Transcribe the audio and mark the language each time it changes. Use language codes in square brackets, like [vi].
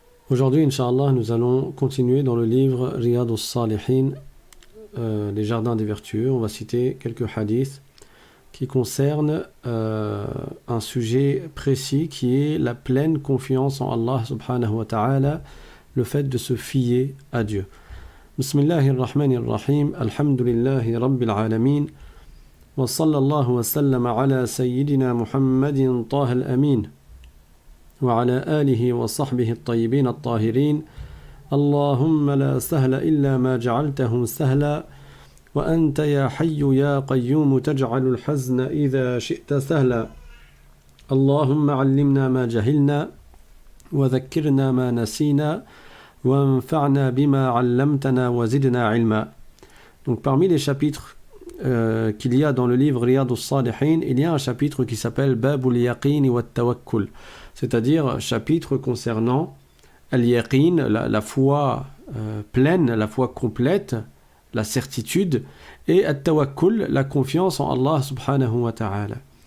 [fr] Aujourd'hui, Inch'Allah, nous allons continuer dans le livre Riyad al-Salihin, les jardins des vertueux. On va citer quelques hadiths qui concernent un sujet précis qui est la pleine confiance en Allah subhanahu wa ta'ala, le fait de se fier à Dieu. [ar] Bismillahirrahmanirrahim, alhamdulillahi rabbil alamin. وصلى الله وسلم على سيدنا محمد طه الأمين وعلى آله وصحبه الطيبين الطاهرين اللهم لا سهل إلا ما جعلته سهلا وأنت يا حي يا قيوم تجعل الحزن إذا شئت سهلا اللهم علمنا ما جهلنا وذكرنا ما نسينا وانفعنا بما علمتنا وزدنا علما. [fr] Donc parmi les chapitres qu'il y a dans le livre Riyad al-Salihin, il y a un chapitre qui s'appelle Babul Yaqin wa Tawakkul, c'est-à-dire chapitre concernant al-Yaqin, la foi pleine, la foi complète, la certitude, et al-Tawakkul, la confiance en Allah subhanahu wa ta'ala.